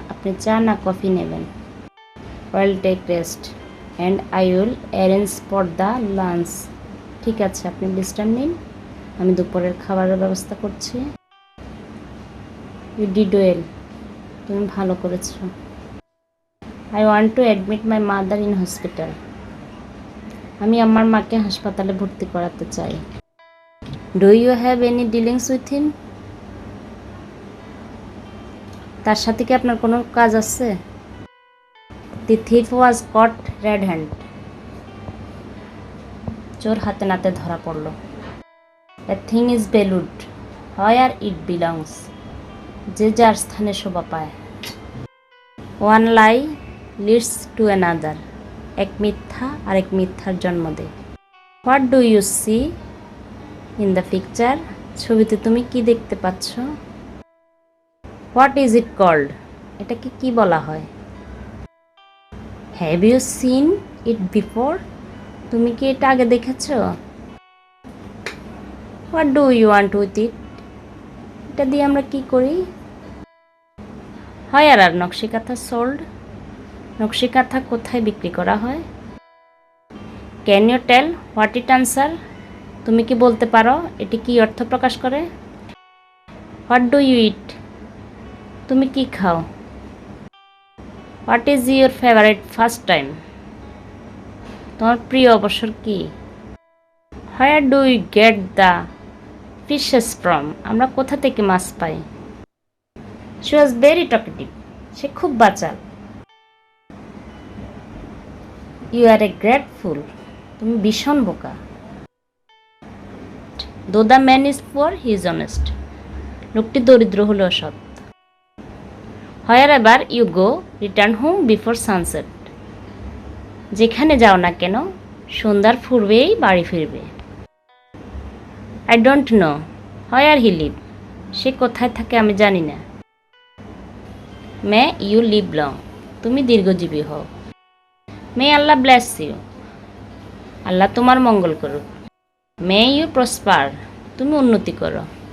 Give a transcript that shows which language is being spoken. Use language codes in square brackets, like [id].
[bn] আপনি চা না কফি নেবেন? [en] I'll take rest and I will arrange for the lunch. [bn] ঠিক আছে, আপনি বিশ্রাম নিন। আমি দুপুরের খাবারের ব্যবস্থা করছি। [en] You did well. [bn] তুমি ভালো করেছো। [en] I want to admit my mother in hospital. [bn] আমি আমার মাকে হাসপাতালে ভর্তি করাতে চাই। [en] Do you have any dealings with him? [bn] তার সাথে কি আপনার কোনো কাজ আছে? [en] The thief was caught red hand. [bn] চোর হাতে নাতে ধরা পড়ল। [en] A thing is valued where it belongs. [bn] যে যার স্থানে শোভা পায়। [en] One lie leads to another. [bn] এক মিথ্যা আরেক মিথ্যার জন্ম দেয়। [en] What do you see in the picture? [bn] ছবিতে তুমি কি দেখতে পাচ্ছ? [en] What is it called? [bn] এটাকে কি বলা হয়? [en] Have you seen it before? [bn] তুমি কি এটা আগে দেখেছো? [en] What do you want with it? [bn] এটা দিয়ে আমরা কি করি? [en] Where are nakshi kantha sold? [bn] Nakshi Kantha কোথায় বিক্রি করা হয়? [en] Can you tell what it answer? [bn] তুমি কি বলতে পারো এটি কি অর্থ প্রকাশ করে? [en] What do you eat? [bn] তুমি কি খাও? [en] What is your favorite pastime? [bn] তোমার প্রিয় অবসর কি? [en] Where do we get the fishes from? [bn] আমরা কোথা থেকে মাছ পাই? [en] She was very talkative. [bn] সে খুব বাচাল। [en] You are a great fool. [bn] তুমি ভীষণ বোকা। [en] Though the man is poor, he is honest. [bn] লোকটি দরিদ্র হলেও সৎ। [en] Wherever you go, return home before sunset. [bn] যেখানে যাও না কেন সন্ধ্যার পূর্বেই বাড়ি ফিরবে। [en] I don't know where he live. [bn] সে কোথায় থাকে আমি জানি না। [en] May you live long. [bn] তুমি দীর্ঘজীবী হও। [en] May Allah bless you. [bn] আল্লাহ তোমার মঙ্গল করুক। [en] May you prosper. [bn] তুমি উন্নতি করো।